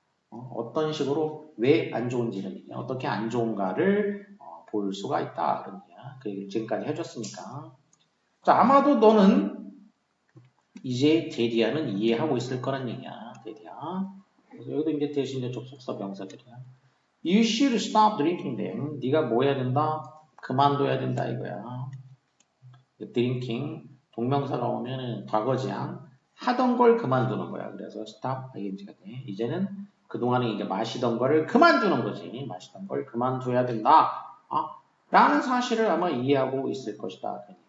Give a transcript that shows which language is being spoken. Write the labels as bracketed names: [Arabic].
[Korean] 어떤 식으로 왜 안 좋은지를 어떻게 안 좋은가를 볼 수가 있다. 그런 얘기야. 그 얘기를 지금까지 해줬으니까. 자, 아마도 너는 이제 데디아는 이해하고 있을 거란 얘기야. 데디아. 그래서 여기도 이제 대신 이제 접속사 명사들이야. [English] You should stop drinking them. [Korean] 네가 뭐 해야 된다? 그만둬야 된다 이거야. drinking 동명사가 오면은 과거지향 하던 걸 그만두는 거야. 그래서 stop ing가 돼. 이제는 그동안에 이제 마시던 거를 그만두는 거지. 마시던 걸 그만둬야 된다. 라는 사실을 아마 이해하고 있을 것이다.